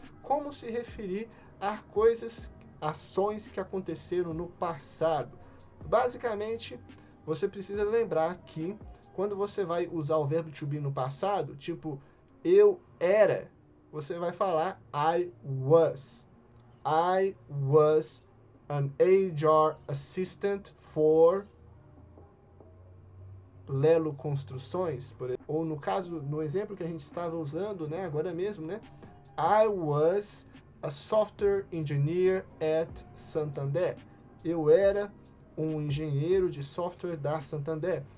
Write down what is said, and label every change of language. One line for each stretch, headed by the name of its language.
Portuguese: Como se referir a coisas, ações que aconteceram no passado. Basicamente, você precisa lembrar que quando você vai usar o verbo to be no passado, tipo, eu era, você vai falar
English: I was. I was an HR assistant for
Portuguese: Lelo Construções, por exemplo, ou no caso, no exemplo que a gente estava usando, né, agora mesmo, né,
English: I was a software engineer at Santander.
Portuguese: Eu era um engenheiro de software da Santander.